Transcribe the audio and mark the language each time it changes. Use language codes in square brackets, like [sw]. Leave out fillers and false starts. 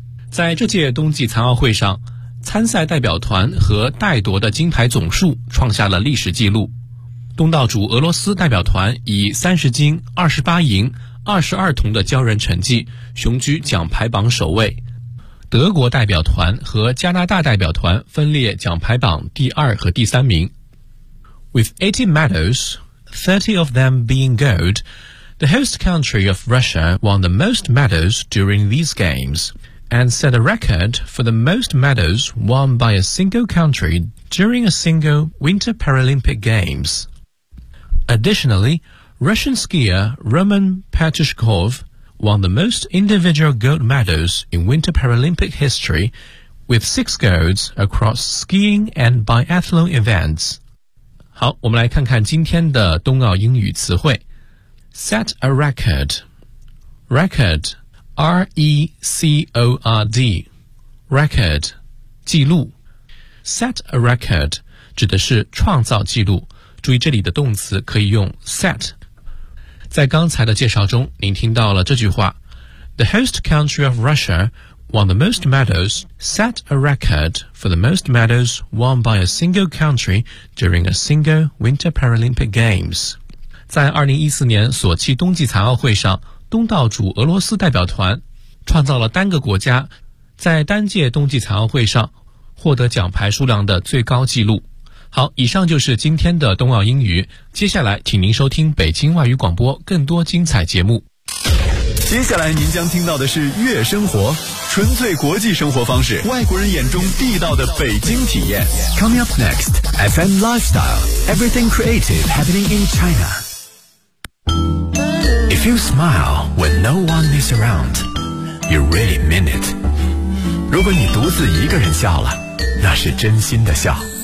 [zh] 在这届冬季残奥会上，参赛代表团和带夺的金牌总数创下了历史记录。东道主俄罗斯代表团以30金、28银、22铜的骄人成绩雄居奖牌榜首位，德国代表团和加拿大代表团分列奖牌榜第二和第三名。 [en] With 80 medals, 30 of them being gold, the host country of Russia won the most medals during these games and set a record for the most medals won by a single country during a single Winter Paralympic Games. Additionally, Russian skier Roman Petrushkov won the most individual gold medals in Winter Paralympic history with 6 golds across skiing and biathlon events. [zh] 好，我们来看看今天的冬奥英语词汇。 [en] Set a record. Record, R-E-C-O-R-D. [zh] Record, 记录。 [en] Set a record [zh] 指的是创造记录。注意这里的动词可以用 set。在刚才的介绍中，您听到了这句话 [en] The host country of Russia won the most medals, set a record for the most medals won by a single country during a single Winter Paralympic Games. [zh] 在2014年索契冬季残奥会上，东道主俄罗斯代表团创造了单个国家在单届冬季残奥会上获得奖牌数量的最高纪录。好，以上就是今天的冬奥英语，接下来请您收听北京外语广播更多精彩节目。接下来您将听到的是悦生活，纯粹国际生活方式，外国人眼中地道的北京体验。 [en] Coming up next FM Lifestyle, Everything Creative Happening in China. If you smile when no one is around, you really mean it. [zh] 如果你独自一个人笑了，那是真心的笑。